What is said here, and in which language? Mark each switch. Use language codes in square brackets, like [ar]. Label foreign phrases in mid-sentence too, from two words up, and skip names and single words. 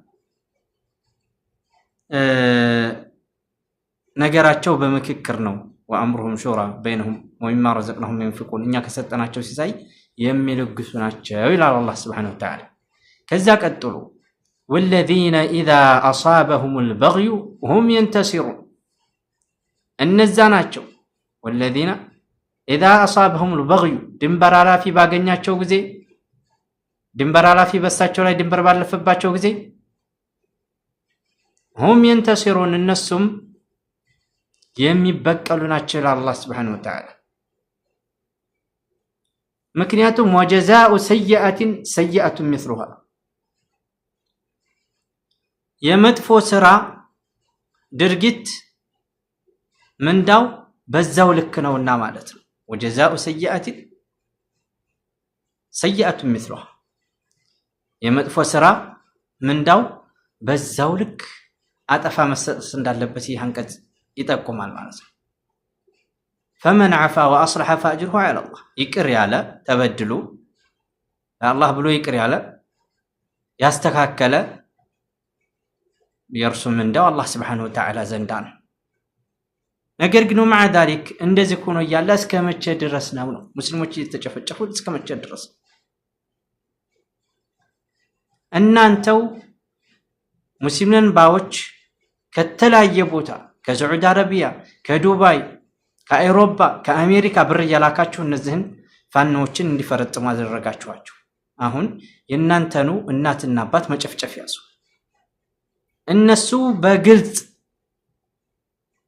[am] ነገራቸው በመክክር ነው። [ar] وأمرهم شورى بينهم ومما رزقناهم ينفقون [am] እኛ ከሰጠናቸው ሲሳይ የሚለግሱ ናቸው ይላል አላህ [ar] سبحانه وتعالى። [am] ከዛ ቀጥሎ [ar] والذين إذا أصابهم البغي هم ينتصرون [am] እነዛ ናቸው [ar] والذين إذا أصابهم البغي [am] ድንበር አላፊ ባገኛቸው ጊዜ ድንበር አላፊ በሳቸው ላይ ድንበር ባለፈባቸው ጊዜ [ar] هم ينتصرون [am] እነሱም የሚበቀሉ ናቸው ይላል አላህ [ar] سبحانه وتعالى። [am] ምክንያቱም [ar] وجزاء سيئة سيئة مثلها [am] የመጥፎ ስራ ድርጊት ምንዳው በዛው ልክ ነውና ማለት ነው። [ar] وجزاء سيئة سيئة مثلها [am] የመጥፎ ስራ ምንዳው በዛው ልክ አጠፋ መሰጠት እንዳለበት ይህ አንቀጽ ይጠቁማል ማለት ነው። [ar] فمن عفا واصلح فاجره على الله [am] ይቅር ያለ ተበድሉ አላህ ብሎ ይቅር ያለ ያስተካከለ የርሱ ምንዳው አላህ [ar] سبحانه وتعالى [am] ዘንዳ ነው። ነገር ግን [ar] مع ذلك [am] እንደዚህ ሆኖ ያለ እስከመቼ ድረስ ነው ሙስሊሞች እየተጨፈጨፉ እስከመቼ ድረስ? እናንተው ሙስሊምን ባዎች ከተለያየ ቦታ ከሳዑዲ አረቢያ፣ ከዱባይ፣ ከአውሮፓ፣ ከአሜሪካ ብር ያላካችሁ እነዚህን ፋኖችን እንዲፈረጥሙ አደረጋችኋቸው። አሁን የእናንተኑ እናትና አባት መጨፍጨፍ ያዙ። እነሱ በግልጽ